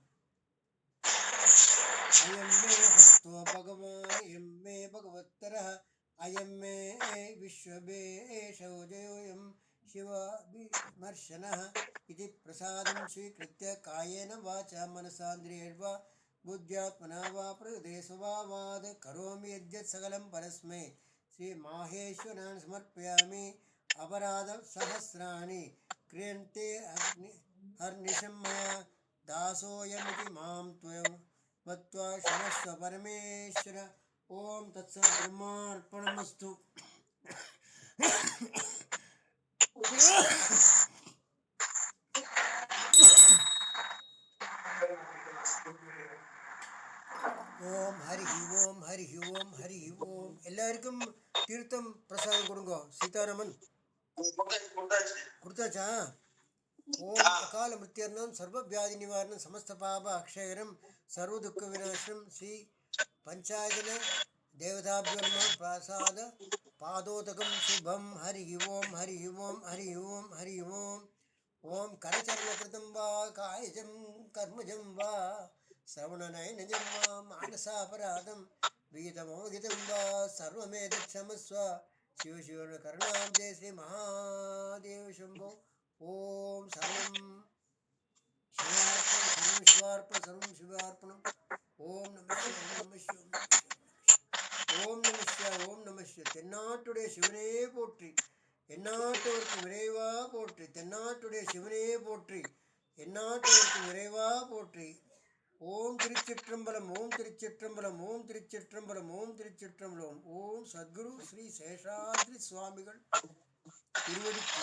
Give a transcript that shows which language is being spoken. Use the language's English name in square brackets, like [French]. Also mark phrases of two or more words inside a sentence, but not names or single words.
[Sanskrit] अयं मे हस्तो भगवान् अयं मे भगवत्तरः अयं मे विश्वभेषोजयोऽयं शिवविमर्शनः इति प्रसादं स्वीकृत्य कायेन वाचा मनसान्द्रियैर्वा बुद्ध्यात्मना वा प्रकृते स्वभावात् करोमि यद्यत् सकलं परस्मै श्रीमाहेश्वरान् समर्पयामि। अपराधसहस्राणि क्रियन्ते हर्निशं मया दासोऽयमिति मां त्वं मत्वा क्षमस्व परमेश्वर। ओम तत्सत् ब्रह्मार्पणमस्तु। ॐ हरि ॐ हरि ॐ हरि ॐ. [Tamil] எல்லாருக்கும் தீர்த்தம் பிரசாதம் கொடுங்க. சீதாராமன் கொடுத்தாச்சா? [Sanskrit] ॐ अकाल मृत्युहरणं सर्व व्याधि निवारणं समस्त पाप क्षयकरं सर्व दुःख विनाशं श्री पञ्चायतन देवताभ्यो नमः प्रसाद पादोदकं शुभम्. हरि ॐ हरि ॐ हरि ॐ हरि ॐ. ॐ करचरणकृतं वा कायजं कर्मजं वा श्रवणनयनजं वा मानसापराधं विहितमोहितं वा सर्वमेतत्क्षमस्व शिव शिव करुणाब्दे श्री महादेव शंभो। ओम सर्वं शिवार्पण सर्वं शिवार्पणम्। ओम नमः शिवाय ओम नमः शिवाय ओम नमः शिवाय ओम नमः शिवाय। [Tamil] தென்னாட்டுடைய சிவனே போற்றி எந்நாட்டவர்க்கு இறைவா போற்றி தென்னாட்டுடைய சிவனே போற்றி எந்நாட்டவர்க்கு இறைவா போற்றி. ஓம் திருச்சிற்றம்பலம் ஓம் திருச்சிற்றம்பலம் ஓம் திருச்சிற்றம்பலம் ஓம் திருச்சிற்றம்பலம். ஓம் சத்குரு ஸ்ரீ சேஷாத்ரி சுவாமிகள் திருவடிக்கு.